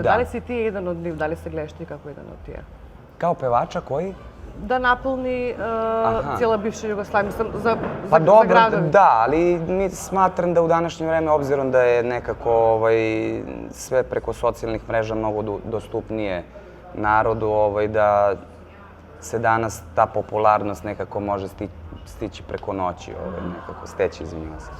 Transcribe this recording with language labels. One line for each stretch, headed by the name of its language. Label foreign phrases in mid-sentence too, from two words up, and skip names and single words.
Macedonian: Дали си ти еден од нив, дали се гледаш ти како еден од тие?
Serbian: Kao pevača koji?
Macedonian: Да наполни цела бивша Југославија, за градови.
Serbian: Da, ali mi smatram da u današnje vreme, obzirom da je nekako sve preko socijalnih mreža mnogo dostupnije narodu, da se danas ta popularnost nekako može stići preko noći, nekako steći, izvinjavam se.